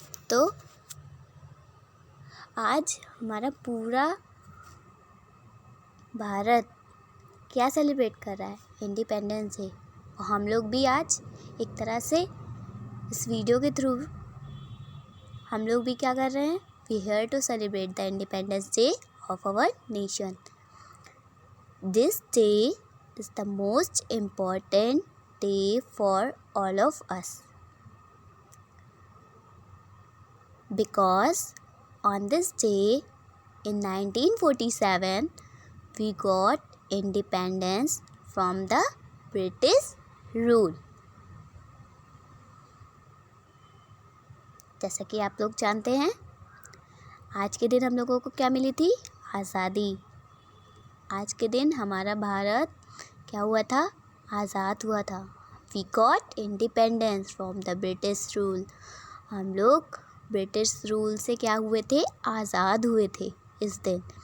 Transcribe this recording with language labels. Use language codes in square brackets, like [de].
[hi] तो आज हमारा पूरा भारत क्या सेलिब्रेट कर रहा है, इंडिपेंडेंस डे। और हम लोग भी आज एक तरह से इस वीडियो के थ्रू हम लोग भी क्या कर रहे हैं, [en] We here to celebrate the independence day of our nation. This day is the most important day for all of us, because on this day in 1947 we got independence from the British rule। [hi] जैसा कि आप लोग जानते हैं, आज के दिन हम लोगों को क्या मिली थी, आज़ादी। आज के दिन हमारा भारत क्या हुआ था, आज़ाद हुआ था। [en] We got independence from the British rule. [hi] हम लोग ब्रिटिश रूल से क्या हुए थे, आज़ाद हुए थे इस दिन।